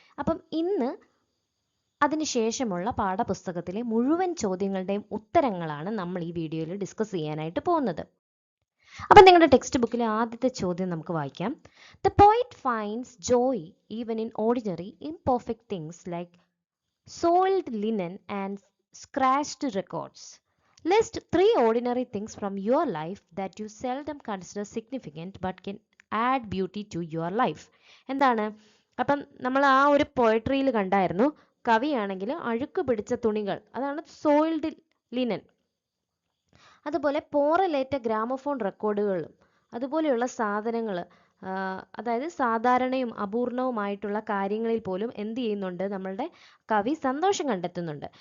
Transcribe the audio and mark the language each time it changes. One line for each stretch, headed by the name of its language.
Malayalam: അപ്പം ഇന്ന് അതിനുശേഷമുള്ള പാഠപുസ്തകത്തിലെ മുഴുവൻ ചോദ്യങ്ങളുടെയും ഉത്തരങ്ങളാണ് നമ്മൾ ഈ വീഡിയോയിൽ ഡിസ്കസ് ചെയ്യാനായിട്ട് പോകുന്നത്. അപ്പം നിങ്ങളുടെ ടെക്സ്റ്റ് ബുക്കിലെ ആദ്യത്തെ ചോദ്യം നമുക്ക് വായിക്കാം.
English: The poet finds joy even in ordinary imperfect things like soiled linen and scratched records. List 3 ordinary things from your life that you seldom consider significant but can add beauty to your life.
Malayalam: എന്താണ്? അപ്പം നമ്മൾ ആ ഒരു പോയട്രിയിൽ കണ്ടായിരുന്നു, കവിയാണെങ്കിൽ അഴുക്ക് പിടിച്ച തുണികൾ, അതാണ് സോയിൽഡ് ലിനൻ, അതുപോലെ പോറലേറ്റ ഗ്രാമഫോൺ റെക്കോർഡുകളും അതുപോലെയുള്ള സാധനങ്ങൾ, അതായത് സാധാരണയും അപൂർണവുമായിട്ടുള്ള കാര്യങ്ങളിൽ പോലും എന്ത് ചെയ്യുന്നുണ്ട്, നമ്മളുടെ കവി സന്തോഷം കണ്ടെത്തുന്നുണ്ട്.